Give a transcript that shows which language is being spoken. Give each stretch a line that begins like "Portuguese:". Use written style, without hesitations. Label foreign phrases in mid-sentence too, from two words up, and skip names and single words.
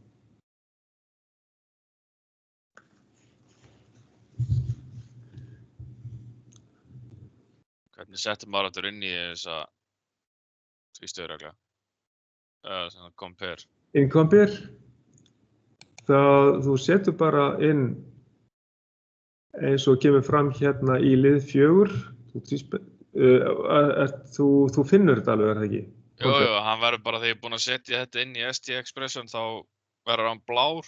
Icelandic: Hvernig settur maður þetta inn í þessa tvístöðuregla? Svona compare.
English: In compare,
Icelandic: þú setur bara inn eins og kemur fram hérna í lið 4. Þú finnur þetta alveg, er það ekki? Jú, hann verður bara þegar ég er búinn að setja þetta inn í ST-Expression þá verður hann blár.